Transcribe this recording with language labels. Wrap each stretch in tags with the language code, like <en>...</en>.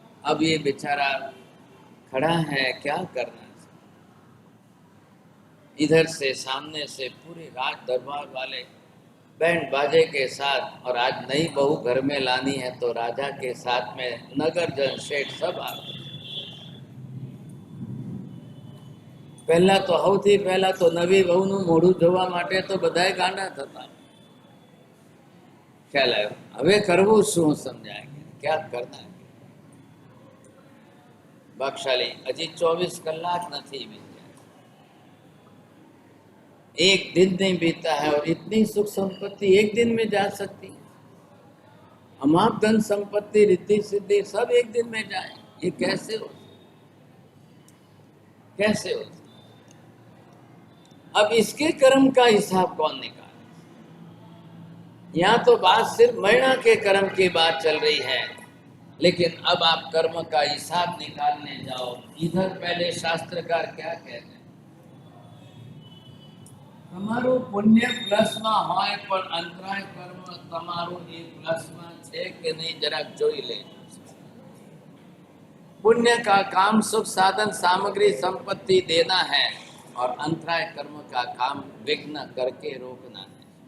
<hi>अब ये बेचारा खड़ा है, क्या करना? इधर से सामने से पूरे राज दरबार वाले बैंड बाजे के साथ, और आज नई बहू घर में लानी है तो राजा के साथ में नगर जन शेठ सब आ गए. पहला तो</hi> <gu>સૌથી પહેલા તો નવી વહુનું મોઢું જોવા માટે તો બધાય ગાંડા થતા. ખ્યાલ આવ્યો? હવે કરવું શું સમજાય?</gu> <hi>क्या करना है?</hi> <gu>भागशाली हजी 24 कलाक नहीं बीत्या,</gu> <hi>एक दिन नहीं बीता है और इतनी सुख संपत्ति एक दिन में जा सकती है. अमाप धन संपत्ति रिद्धि सिद्धि सब एक दिन में जाए, ये कैसे हो? कैसे हो? अब इसके कर्म का हिसाब कौन निकाले? यहाँ तो बात सिर्फ महीना के कर्म की बात चल रही है, लेकिन अब आप कर्म का हिसाब निकालने जाओ. इधर पहले शास्त्रकार क्या कहते हैं?</hi> <gu>તમારું પુણ્ય પ્લસમાં હોય પણ અંતરાય કર્મ તમારું એ પ્લસમાં છે કે નહીં જરાક જોઈ લેજો.</gu> <hi>पुण्य का काम सुख साधन सामग्री संपत्ति देना है और अंतराय कर्म का काम विघ्न करके रोकना है.</hi>